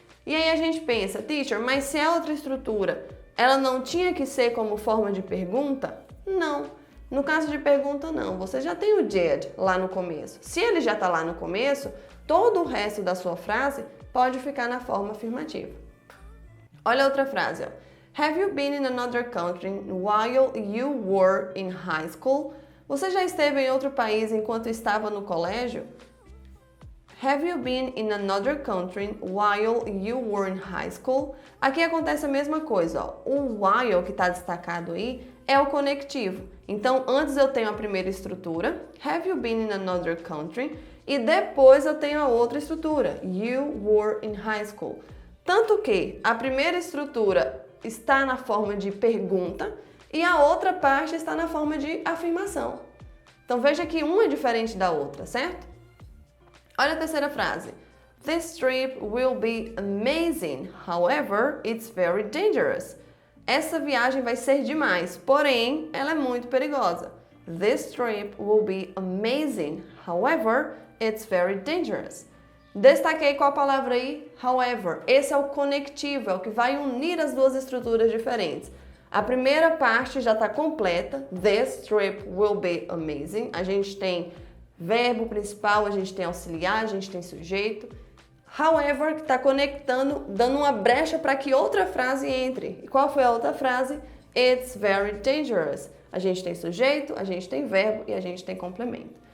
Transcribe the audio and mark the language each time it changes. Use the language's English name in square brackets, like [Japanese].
[Portuguese] E aí a gente pensa, teacher, mas se é outra estrutura, ela não tinha que ser como forma de pergunta? Não. No caso de pergunta, não. Você já tem o did lá no começo. Se ele já está lá no começo, todo o resto da sua frase pode ficar na forma afirmativa. Olha outra frase, ó. [English] Have you been in another country while you were in high school? [Portuguese] Você já esteve em outro país enquanto estava no colégio? [English] Have you been in another country while you were in high school? [Portuguese] Aqui acontece a mesma coisa, ó. O while que está destacado aí é o conectivo. Então, antes eu tenho a primeira estrutura, [English] have you been in another country? [Portuguese] E depois eu tenho a outra estrutura, [English] you were in high school. [Portuguese] Tanto que a primeira estrutura está na forma de pergunta e a outra parte está na forma de afirmação. Então, veja que uma é diferente da outra, certo? Olha a terceira frase. [English] This trip will be amazing, however, it's very dangerous. [Portuguese] Essa viagem vai ser demais, porém, ela é muito perigosa. [English] This trip will be amazing, however, it's very dangerous. [Portuguese] Destaquei qual a palavra aí? However. Esse é o conectivo, é o que vai unir as duas estruturas diferentes. A primeira parte já está completa. [English] This trip will be amazing. [Portuguese] A gente tem verbo principal, a gente tem auxiliar, a gente tem sujeito. However, que está conectando, dando uma brecha para que outra frase entre. E qual foi a outra frase? [English] It's very dangerous. [Portuguese] A gente tem sujeito, a gente tem verbo e a gente tem complemento.